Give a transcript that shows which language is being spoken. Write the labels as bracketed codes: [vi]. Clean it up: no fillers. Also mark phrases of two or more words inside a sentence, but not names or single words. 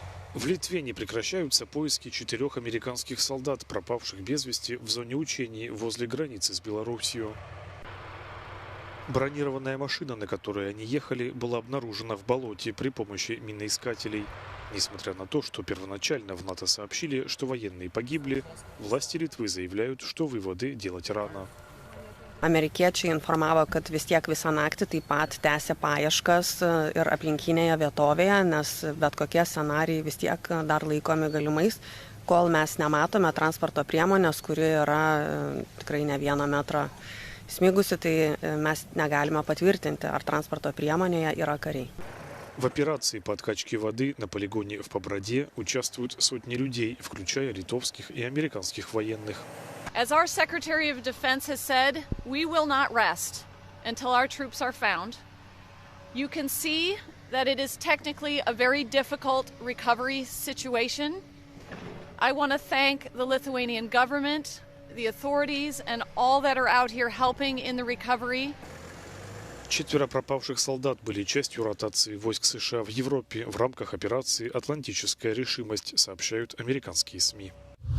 [ru] В Литве не прекращаются поиски 4 американских солдат, пропавших без вести в зоне учений возле границы с Белоруссией. Бронированная машина, на которой они ехали, была обнаружена в болоте при помощи миноискателей. Несмотря на то, что первоначально в НАТО сообщили, что военные погибли, власти Литвы заявляют, что выводы делать рано. [lt] Amerikiečiai informavo, kad vis tiek visą naktį taip pat tęsė paieškas ir aplinkinėje vietovėje, nes bet kokie scenarijai vis tiek dar laikomi galimais, kol mes nematome transporto priemonės, kuri yra tikrai ne 1 metrą smigusi, tai mes negalime patvirtinti, ar transporto priemonėje yra kariai. [ru] В операции по откачке воды на полигоне в Поброде участвуют сотни людей, включая литовских и американских военных. [en] As our Secretary of Defense has said, we will not rest until our troops are found. You can see that it is technically a very difficult recovery situation. I want to thank the Lithuanian government, the authorities, and all that are out here helping in the recovery. [ru] 4 пропавших солдат были частью ротации войск США в Европе в рамках операции «Атлантическая решимость», сообщают американские СМИ.